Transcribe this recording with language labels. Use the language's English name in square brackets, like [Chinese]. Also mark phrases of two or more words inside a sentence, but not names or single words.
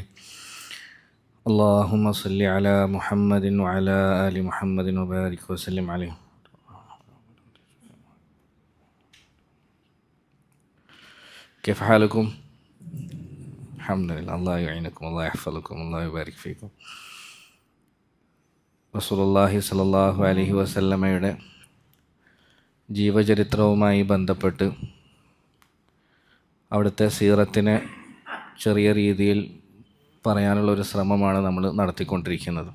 [Arabic] اللهم صل على محمد وعلى آل محمد وبارك وسلم عليه. كيف حالكم؟ الحمد لله. الله يعينكم، الله يحفظكم، الله يبارك فيكم. [Malayalam] റസൂലുള്ളാഹി [Arabic] صلى الله عليه وسلم [Malayalam] ജീവചരിത്രവുമായി ബന്ധപ്പെട്ട് അവിടുത്തെ സീറത്തിനെ ചെറിയ രീതിയിൽ പറയാനുള്ളൊരു ശ്രമമാണ് നമ്മൾ നടത്തിക്കൊണ്ടിരിക്കുന്നത്.